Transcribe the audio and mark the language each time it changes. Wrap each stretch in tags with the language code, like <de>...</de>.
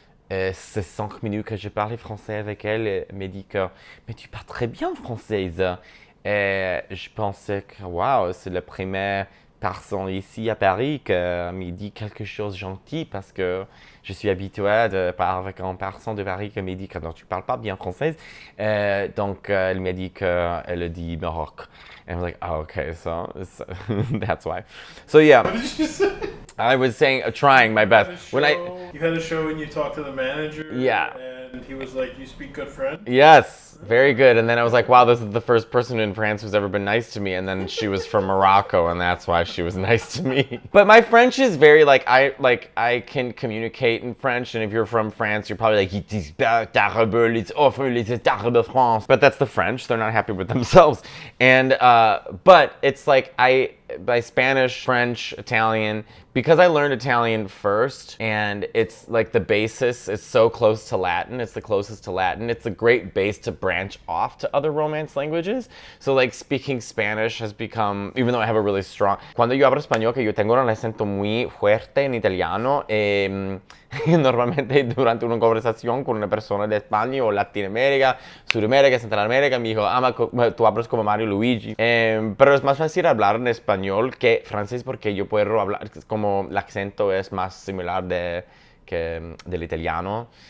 <fr>C'est 5 minutes que j'ai parlé français avec elle. Elle m'a dit que « Mais tu parles très bien française. » Et je pensais que « Wow, c'est la première personne ici à Paris qui me dit quelque chose de gentil parce que je suis habitué de parler avec une personne de Paris qui me dit que non, tu parles pas bien française. Donc, elle m'a dit qu'elle dit Maroc.</fr> <en>And I was like, oh, okay, so that's why. So yeah, What did you say? I was saying, trying my best. You had a show and you talked to the manager. Yeah. And he was like, "You speak good French." Yes, very good. And then I was like, wow, this is the first person in France who's ever been nice to me. And then she was from Morocco, and that's why she was nice to me. But my French is very I can communicate in French. And if you're from France, you're probably like, it is terrible, it's awful, it's terrible France. But that's the French. They're not happy with themselves. And but it's like by Spanish, French, Italian, because I learned Italian first, and it's like the basis, it's so close to Latin, it's the closest to Latin, it's a great base to branch off to other Romance languages. So like speaking Spanish has become, even though I have a really strong...</en> <es>Cuando yo hablo español, que yo tengo un acento muy fuerte en italiano, normalmente durante una conversación con una persona de España o Latinoamérica, Sudamérica, Centroamérica, me dijo, tú hablas como Mario Luigi. Pero es más fácil hablar en español que francés porque yo puedo hablar, como el acento es más similar del italiano.</es>